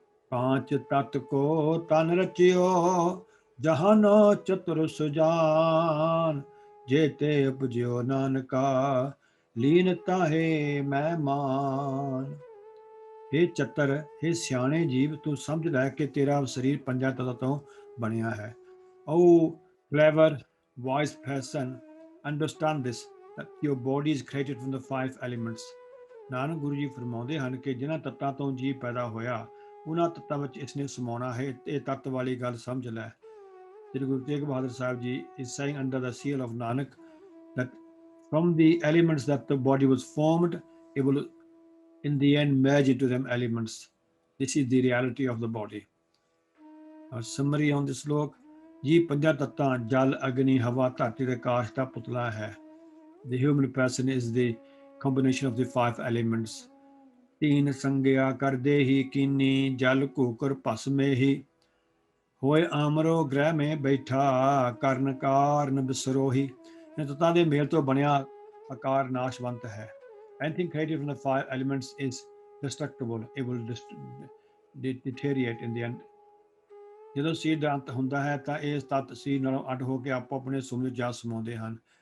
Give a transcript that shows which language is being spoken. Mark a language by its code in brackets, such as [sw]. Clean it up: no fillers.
[pa] ਪਾਂਚ ਤਤ ਕੋ ਤਨ ਰਚਿਓ, ਜਹਾਨੋ ਚਤੁਰ ਸੁਜਾਨ, जेते उपजियो नानका, लीनता है ਮਹਿਮਾਨ। हे ਚਤਰ, हे ਸਿਆਣੇ ਜੀਵ, ਤੂੰ ਸਮਝ ਲੈ ਕਿ ਤੇਰਾ ਸਰੀਰ ਪੰਜਾਂ ਤੱਤਾਂ ਤੋਂ ਬਣਿਆ ਹੈ। [en] Oh clever, wise person, understand this, that your body is created from the 5 elements. [pa] Nanak Guru ji ਫਰਮਾਉਂਦੇ ਹਨ ਕਿ ਜਿਨ੍ਹਾਂ ਤੱਤਾਂ ਤੋਂ ਜੀਵ ਪੈਦਾ ਹੋਇਆ, ਉਹਨਾਂ ਤੱਤਾਂ ਵਿੱਚ ਇਸਨੇ ਸਮਾਉਣਾ ਹੈ। ਇਹ ਤੱਤ ਵਾਲੀ ਗੱਲ ਸਮਝ ਲੈ। [en] Shri Guru Tegh Bahadur Sahib Ji is saying under the seal of Nanak that from the elements that the body was formed, it will in the end merge into them elements. This is the reality of the body. A summary on this slok. [pa] Ji ਪੰਜਾਂ ਤੱਤਾਂ ਜਲ, ਅਗਨੀ, ਹਵਾ, ਧਰਤੀ ਤੇ ਆਕਾਸ਼ ਦਾ ਪੁਤਲਾ ਹੈ। [en] The human person is the combination of the 5 elements. [pa] तीन संज्ञा कर दे ही कीनी, जल कूकर भस्मे ही, ਹੋਏ ਆਮਰੋ ਗ੍ਰਹਿ ਮੇ ਬੈਠਾ, ਕਰਨ ਕਾਰਨ ਬਿਸਰੋਹੀ। ਇਹ ਤੱਤਾਂ ਦੇ ਮੇਲ ਤੋਂ ਬਣਿਆ ਆਕਾਰ ਨਾਸ਼ਵੰਤ ਹੈ। [en] Anything created from the 5 elements is destructible. It will deteriorate in the end. [pa] ਜਦੋਂ ਸਰੀਰ ਦਾ ਅੰਤ ਹੁੰਦਾ ਹੈ ਤਾਂ ਇਹ ਤੱਤ ਸਰੀਰ ਨਾਲੋਂ ਅੱਡ ਹੋ ਕੇ ਆਪੋ ਆਪਣੇ ਸੁਮਨ ਜਾ ਸਮਾਉਂਦੇ ਹਨ।